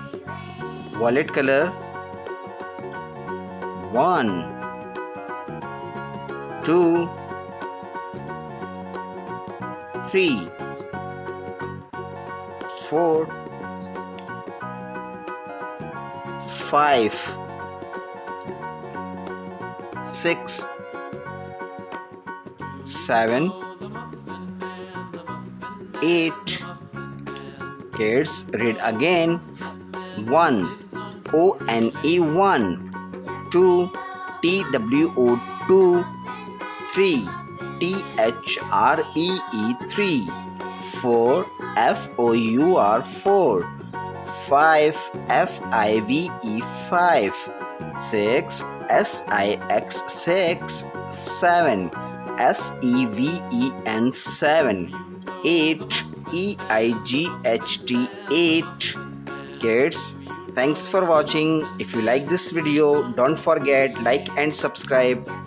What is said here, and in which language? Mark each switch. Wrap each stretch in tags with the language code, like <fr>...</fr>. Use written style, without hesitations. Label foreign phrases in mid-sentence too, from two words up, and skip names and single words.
<en>Violet color, 1, 2, 3, 4, 5, 6, 7, 8. Kids, read again. 1, O-N-E 1, 2, T-W-O 2, 3, T-H-R-E-E 3, 4, F-O-U-R 4, 5, F-I-V-E 5, 6, S-I-X 6, 7, S-E-V-E-N 7, 8, E-I-G-H-T 8. Kids, thanks for watching. If you like this video, don't forget like and subscribe.</en>